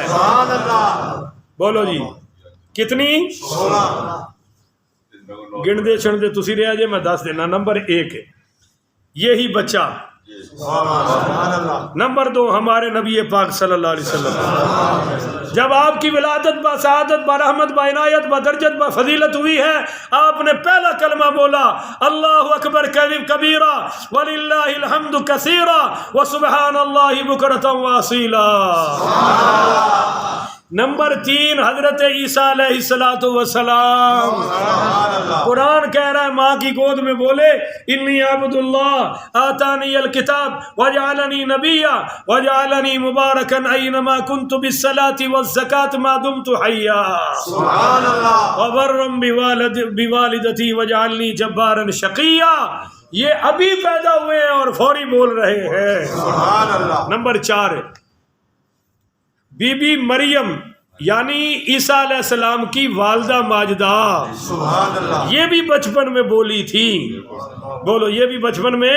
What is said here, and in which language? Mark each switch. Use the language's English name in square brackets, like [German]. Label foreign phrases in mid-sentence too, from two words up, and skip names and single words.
[Urdu] بولو جی کتنی؟ [Punjabi] گن دے چھن دے تسی رہا جے، میں دس دینا۔ [Urdu] نمبر 1 یہی بچہ، نمبر 2 ہمارے نبی پاک [Arabic] صلی اللہ علیہ وسلم، [Urdu] جب آپ کی ولادت با سعادت با رحمت با عنایت با درجت با فضیلت ہوئی ہے، آپ نے پہلا کلمہ بولا [Arabic] اللہ اکبر کبیرہ وللہ الحمد کثیرہ وسبحان اللہ بکرۃ واصیلا۔ [Urdu] نمبر 3 حضرت عیسیٰ علیہ السلام، قرآن کہہ رہا ہے ماں کی گود میں بولے [Arabic] انی عبد اللہ آتانی الکتاب وجعلنی نبیا وجعلنی مبارکا اینما کنت بالصلاة والزکاة ما دمت حیا وبرا بوالدتی وجعلنی جبارا شقیا۔ [Urdu] یہ ابھی پیدا ہوئے ہیں اور فوری بول رہے ہیں۔ نمبر 4 بی بی مریم یعنی عیسیٰ علیہ السلام کی والدہ ماجدہ، یہ بھی بچپن میں بولی تھی۔ بولو یہ بھی بچپن میں۔